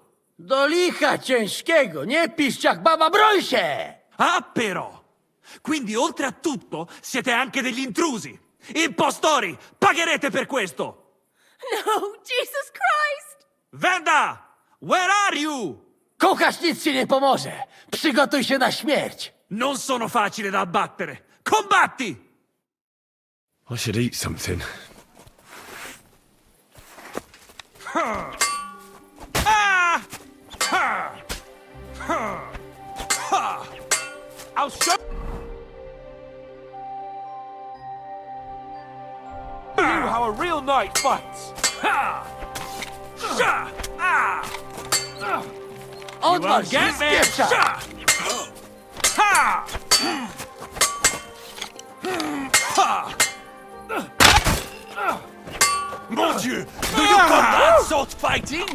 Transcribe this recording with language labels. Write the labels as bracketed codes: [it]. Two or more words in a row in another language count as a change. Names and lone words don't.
[pl] Do licha ciężkiego, nie piszcz jak baba, broń się! [it] Ah, però! Quindi, oltre a tutto, siete anche degli intrusi! Impostori! Pagherete per questo! [en] No, Jesus Christ! Venda! Where are you? [pl] Kochasz, nic ci nie pomoże! Przygotuj się na śmierć! [it] Non sono facile da abbattere! Combatti! [en] I should eat something. I'll show you how a real knight fights. [pl] Odwal się, spieprzaj! [fr] Mon Dieu! [en] Do you call that sword fighting?